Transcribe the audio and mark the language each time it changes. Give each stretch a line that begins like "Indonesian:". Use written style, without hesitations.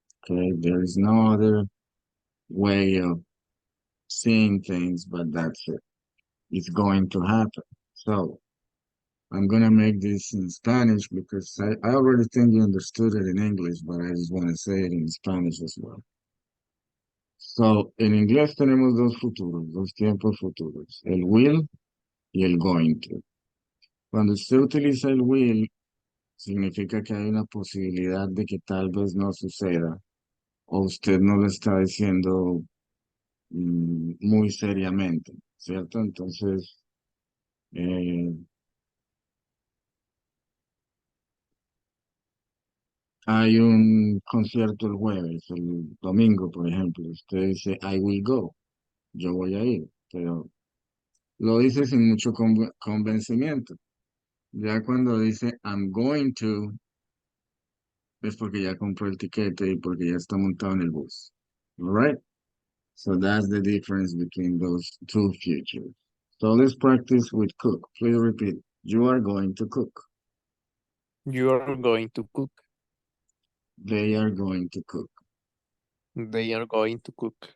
English: Okay, there is no other way of seeing things, but that's it. It's going to happen. So I'm gonna make this in Spanish because I already think you understood it in English, but I just want to say it in Spanish as well.
Spanish: So, en inglés tenemos dos futuros, dos tiempos futuros, el will y el going to. Cuando usted utiliza el will, significa que hay una posibilidad de que tal vez no suceda, o usted no lo está diciendo muy seriamente, ¿cierto? Entonces, eh, hay un concierto el jueves, el domingo, por ejemplo, usted dice,
English: I will go,
Spanish: yo voy a ir, pero lo dice sin mucho convencimiento. Ya cuando dice
English: I'm going to,
Spanish: es porque ya compró el tiquete y porque ya está montado en el bus.
English: All right? So that's the difference between those two futures. So let's practice with cook. Please repeat. You are going to cook. You are going to cook. They are going to cook. They are going to cook.